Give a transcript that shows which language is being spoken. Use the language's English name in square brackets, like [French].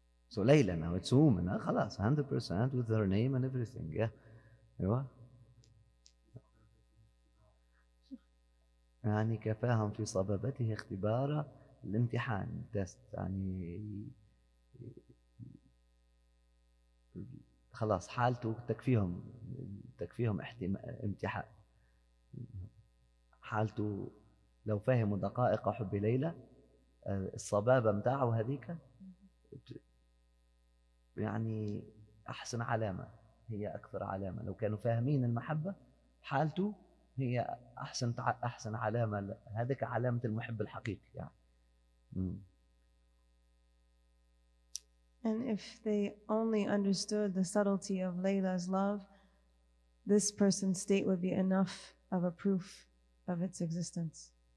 [English] So Layla now, it's a woman, خلاص 100% with her name and everything. Yeah. أيوة. [Arabic] يعني كفاهم في صبابته اختبار الامتحان، تست، يعني خلاص حالته تكفيهم امتحان. حالته لو فهموا دقائق حب ليلى، الصبابة متاعه هذيك يعني أحسن علامة، هي أكثر علامة. لو كانوا فاهمين المحبة، حالته هي أحسن علامة، هذيك علامة المحب الحقيقي يعني. [English] And if they only understood the subtlety of Layla's love, this person's state would be enough of a proof of its existence.